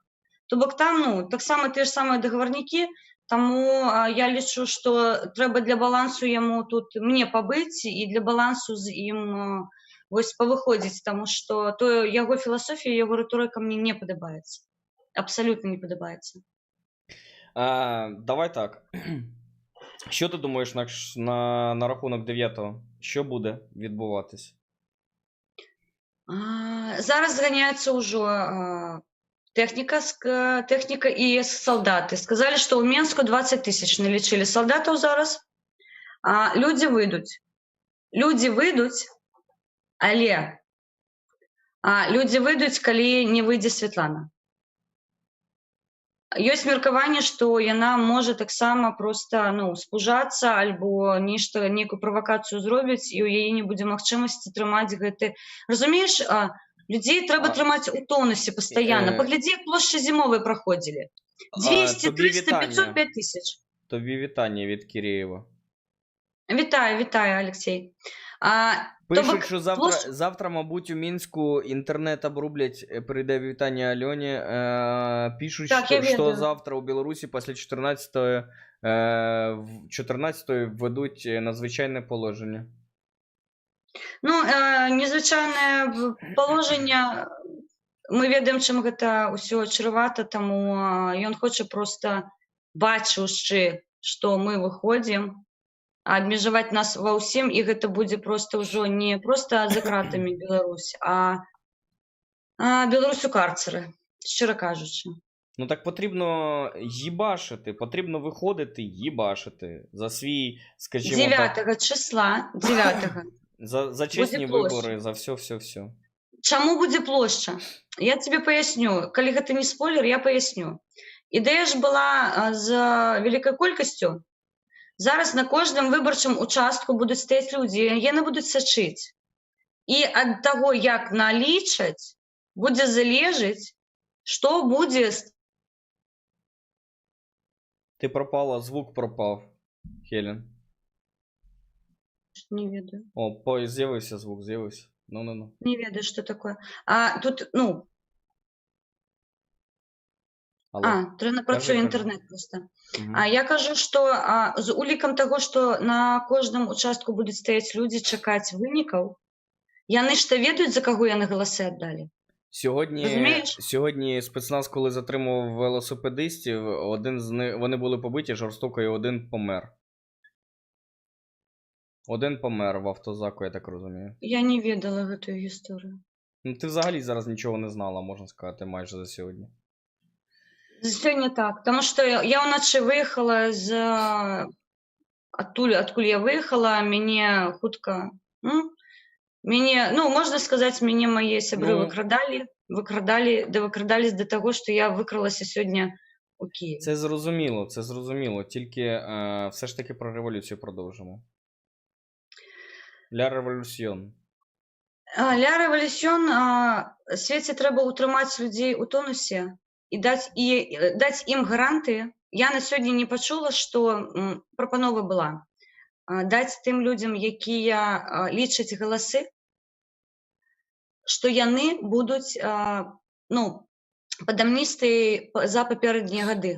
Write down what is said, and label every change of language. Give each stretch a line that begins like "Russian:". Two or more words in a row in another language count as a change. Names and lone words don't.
Belarusian: То бок там, ну, таксама тыя ж самыя дагаварнікі, таму я лічу, што трэба для балансу яму тут мне пабыць і для балансу з ім вось павыходзіць, таму што то яго філасофія, яго рыторыка мне не падабаецца. Абсалютна не падабаецца. Давай так.
Ukrainian: Що ти думаєш на рахунок 9-го? Що буде відбуватись?
Belarusian: Зараз зганяецца ўжо тэхніка і салдаты. Сказалі, што ў Менску 20 000 налічылі салдатаў зараз. Людзі выйдуць, але людзі выйдуць, калі не выйдзе Святлана. Ёсць меркаванне, што яна можа таксама проста, ну, спужацца альбо нешта, нейкую правакацыю зробіць, і ў яе не будзе магчымасці трымаць гэты... Разумееш, людзей трэба трымаць у тонусе пастаянна. Паглядзі, як плошчы зімовыя праходзілі. 200, 300, 500, 5 тысяч.
Ukrainian: Тобі вітання від Кирєєва. Вітаю, Алексей. Пишуть, що завтра, мабуть, у Мінську інтернет обрублять, прийде вітання Альоні. Пишуть, що завтра у Білорусі після 14-ї введуть надзвичайне положення.
Belarusian: Ну, незвычайнае положення, мы ведаем, чым гэта ўсё чрывата, таму ён хоча проста бачыўшы, што мы выходзім, абмежаваць нас ва ўсім, і гэта будзе проста ўжо не проста за кратамі Беларусь, а Беларусь у карцеры, шчыра кажучы.
Ukrainian: Ну так потрібно їбашити, потрібно виходити, їбашити за свій, скажімо так, 9 числа, 9 за чесні Буде площа. вибори, за все.
Belarusian: Чаму будзе плошча? Я тебе паясню. Калі гэта не спойлер, я паясню. Ідэя ж была з вялікай колькасцю. Зараз на кожным выбарчым участку будуць стаяць людзі, яны будуць сачыць. І ад таго, як налічаць, будзе залежыць, што будзе...
Ukrainian: Ти пропала, звук пропав, Хелен.
Belarusian: Не ведаю.
Ukrainian: О, з'явився звук, з'явився. Ну.
Belarusian: Не ведаю, што такое. А тут, ну... Алло. Працуе
Ukrainian: Кажи.
Belarusian: інтэрнэт проста. Мгм. Я кажу, што з улікам таго, што на кожным участку будуць стаяць людзі, чакаць вынікаў, яны ж то ведаюць, за каго яны галасы аддалі.
Ukrainian: Розумієш? Сьогодні спецназ, коли затримував велосипедистів, вони були побиті жорстоко, і один помер. Один помер в автозаку, я так розумію.
Belarusian: Я не ведала гэтую гісторыю.
Ukrainian: Ну, ти взагалі зараз нічого не знала, можна сказати, майже за сьогодні.
Belarusian: Сёння так, таму што я ўначы выехала адкуль я выехала, мяне хутка... Мяне, ну, можна сказаць, мяне мае сябры выкрадалі да таго, што я выкралася сёння у Києві.
Ukrainian: Це зрозуміло. Тільки все ж таки про революцію продовжимо.
French: la révolution. la révolution,
Belarusian: свеце трэба утрымаць людзей у тонусе і даць ім гаранты. Я на сёння не пачула, што прапанова была. Даць тым людзям, якія лічаць галасы, што яны будуць пад амністыяй за папярэднія гады.